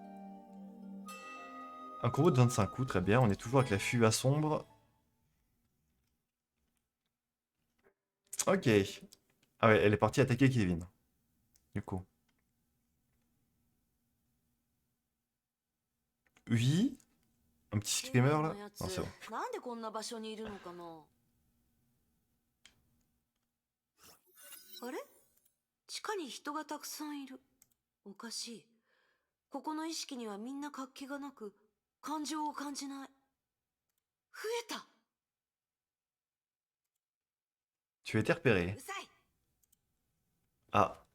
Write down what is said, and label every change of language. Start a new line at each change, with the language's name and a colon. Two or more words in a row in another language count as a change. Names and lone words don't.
French: Un combo de 25 coups, très bien. On est toujours avec la Fua sombre. Ok. Ah ouais, elle est partie attaquer Kevin. Du coup. Oui. Un petit screamer là. Non, c'est bon.
Japanese: なんでこんな場所にいるのかな。あれ？地下に人がたくさんいる。おかしい。ここの意識にはみんな活気がなく、感情を感じない。増えた。
French: Tu as été repéré.
Japanese: うざい。 Ah.